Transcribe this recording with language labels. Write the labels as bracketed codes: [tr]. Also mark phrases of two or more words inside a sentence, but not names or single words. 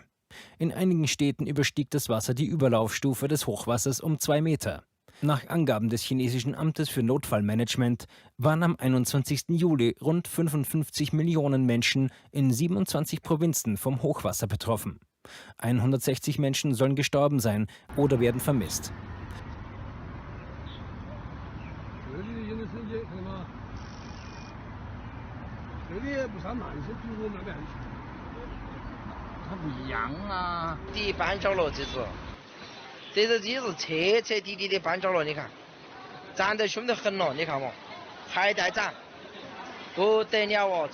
[de] In einigen Städten überstieg das Wasser die Überlaufstufe des Hochwassers um 2 Meter. Nach Angaben des chinesischen Amtes für Notfallmanagement waren am 21. Juli rund 55 Millionen Menschen in 27 Provinzen vom Hochwasser betroffen. 160 Menschen sollen gestorben sein oder werden vermisst. [zh] 这是彻彻底底的搬着了，你看，涨得凶得很了，你看嘛，还在涨，不得了哦！